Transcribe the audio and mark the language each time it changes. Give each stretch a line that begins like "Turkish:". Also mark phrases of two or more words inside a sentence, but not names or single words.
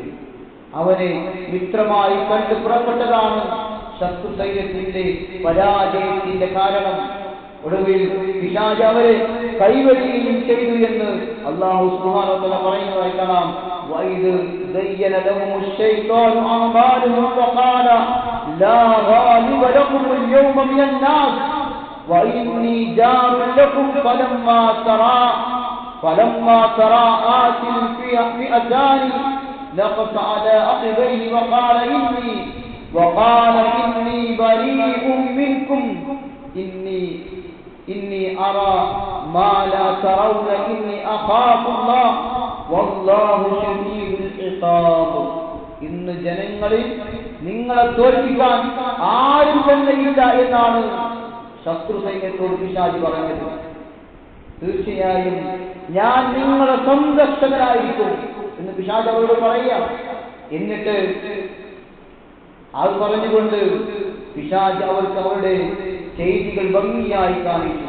Malayalam: അവനെ മിത്രമായി കണ്ട് പുറപ്പെട്ടതാണ് ശത്രു സൈന്യത്തിന്റെ പരാജയത്തിന്റെ കാരണം. ഒടുവിൽ പിശാച് അവരെ കൈവരികയും ചെയ്തു എന്ന്
Arabic: الله سبحانه وتعالى
Malayalam: പറയുന്നതായി കാണാം.
Arabic: وإذ زين لهم الشيطان أعمالهم وقال لا غالب لكم اليوم من الناس وإني جار لكم فلما تراءت الفئتان نقص على عقبيه وقال إني بريء منكم إني أرى ما لا ترون إني أخاف الله والله شديد العقاب.
Malayalam: ഇന്ന് ജനങ്ങളിൽ നിങ്ങളെ തോൽപ്പിക്കാൻ ആരും തന്നെയില്ല എന്നാണ് ശത്രു സൈന്യത്തോട് പിശാച് പറഞ്ഞത്. തീർച്ചയായും ഞാൻ നിങ്ങളുടെ സംരക്ഷകനായിരിക്കും എന്ന് പിശാച് അവരോട് പറയാം. എന്നിട്ട് അത് പറഞ്ഞുകൊണ്ട് പിശാച് അവർക്ക് അവരുടെ ചെയ്തികൾ ഭംഗിയായി കാണിച്ചു.